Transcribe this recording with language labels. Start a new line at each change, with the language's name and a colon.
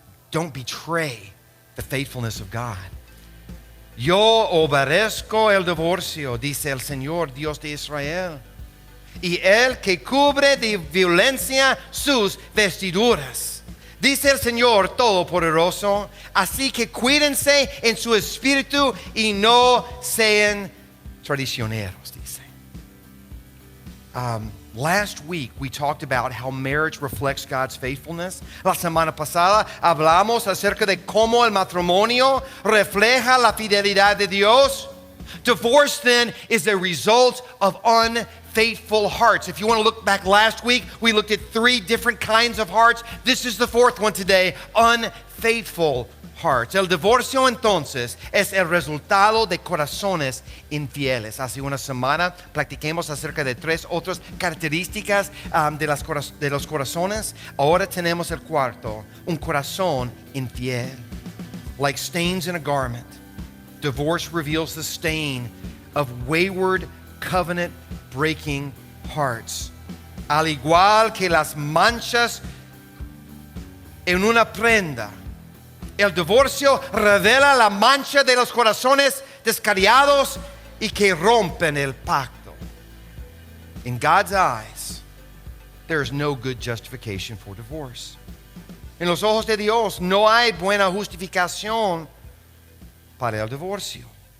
English: Don't betray the faithfulness of God.
Spanish: Yo aborrezco el divorcio, dice el Señor Dios de Israel, y el que cubre de violencia sus vestiduras. Dice el Señor Todopoderoso, así que cuídense en su espíritu y no sean traicioneros, dice.
English: Last week we talked about how marriage reflects God's faithfulness.
Spanish: La semana pasada hablamos acerca de cómo el matrimonio refleja la fidelidad de Dios.
English: Divorce then is a result of unfaithful hearts. If you want to look back last week, we looked at 3 different kinds of hearts. This is the 4th one today, unfaithful hearts.
Spanish: El divorcio entonces es el resultado de corazones infieles. Hace una semana platiquemos acerca de 3 otras características de los corazones. Ahora tenemos el cuarto, un corazón infiel.
English: Like stains in a garment, divorce reveals the stain of wayward, covenant-breaking hearts.
Spanish: Al igual que las manchas en una prenda, El divorcio revela la mancha de los corazones descarriados y que rompen el pacto.
English: In God's eyes, there is no good justification for divorce.
Spanish: En los ojos de Dios no hay buena justificación para el divorcio.